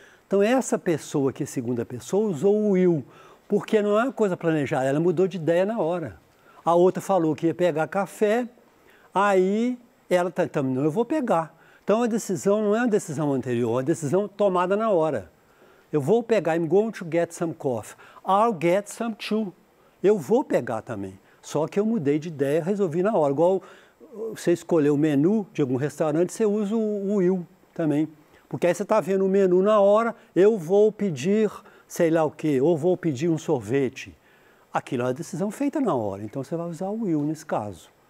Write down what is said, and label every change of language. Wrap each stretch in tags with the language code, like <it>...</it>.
<pt>Então, essa pessoa aqui, segunda pessoa, usou o will, porque não é uma coisa planejada, ela mudou de ideia na hora. A outra falou que ia pegar café, aí ela está, não, eu vou pegar. Então, a decisão não é uma decisão anterior, é uma decisão tomada na hora. Eu vou pegar,</pt> <en>I'm going to get some coffee. I'll get some too.</en> <pt>Eu vou pegar também. Só que eu mudei de ideia, resolvi na hora. Igual você escolher o menu de algum restaurante, você usa o will também. Porque aí você está vendo o menu na hora, eu vou pedir sei lá o quê, ou vou pedir um sorvete. Aquilo é uma decisão feita na hora, então você vai usar o will nesse caso.</pt>